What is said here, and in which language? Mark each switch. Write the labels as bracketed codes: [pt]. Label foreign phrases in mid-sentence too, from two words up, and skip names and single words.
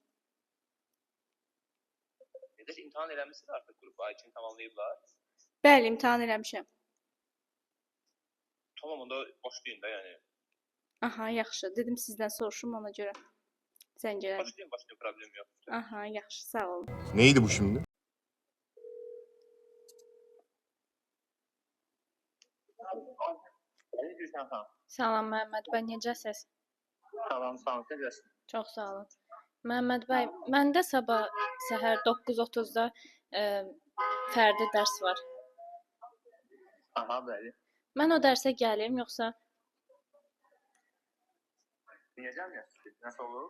[az] Edə imtahan eləmisiniz artıq qrupu A2-ni tamamlayıblar. Bəli, imtahan eləmişəm. Tamam, onda başlayın da yəni. Aha, yaxşı. Dedim sizdən soruşum ona görə. Zəng elədim. Başlayın, problem yox. Aha, yaxşı, sağ olun. [tr] Neydi bu şimdi? Ne diyorsun sen? [az] Salam Məhəmməd bəy, necəsiz? Salam, sağ ol, necəsin? Çox sağ olun. Məhəmməd bəy, məndə sabah səhər 9:30-da fərdi dərs var. Aha, bəli. Mən o dərsə gəlim, yoxsa [tr] Niyə gəlmiyorsun? Nasıl olur?